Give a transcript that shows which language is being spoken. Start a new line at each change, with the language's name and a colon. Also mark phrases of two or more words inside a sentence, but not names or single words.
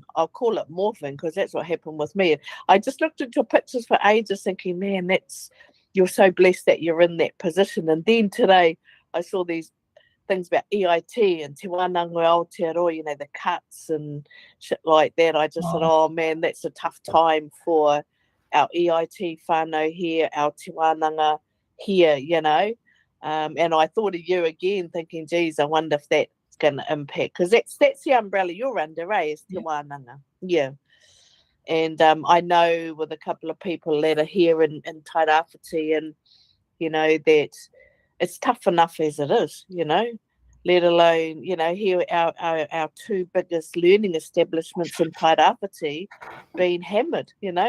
English: I'll call it morphing, because that's what happened with me. I just looked at your pictures for ages thinking, man, you're so blessed that you're in that position. And then today I saw these things about EIT and Te Wānanga Aotearoa, the cuts and shit like that. I just thought, oh man, that's a tough time for our EIT whānau here, our
Māori: te wānanga
English: here, you know. And I thought of you again, thinking, geez, I wonder if that's going to impact, because that's the umbrella you're under, is
Māori: te wānanga.
English: Yeah. And I know with a couple of people that are here in Kaiwhatu, and, you know, that it's tough enough as it is, you know, let alone, you know, here our two biggest learning establishments in Kaiwhatu being hammered, you know.